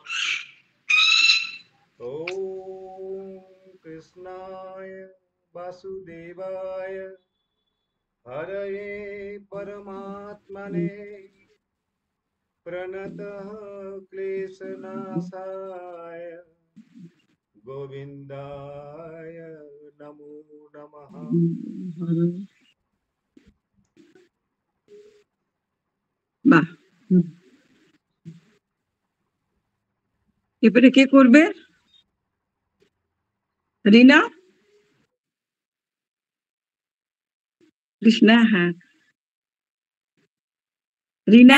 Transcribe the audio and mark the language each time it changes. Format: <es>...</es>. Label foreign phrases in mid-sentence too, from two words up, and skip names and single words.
<sa>ओम कृष्णाय वासुदेवाय हरये परमात्मने प्रणतः क्लेशनाशाय गोविंदाय नमो नमः।</sa> <bn>বাহ, এবারে কে করবে? রিনা? কৃষ্ণা, হ্যাঁ রিনা,</bn>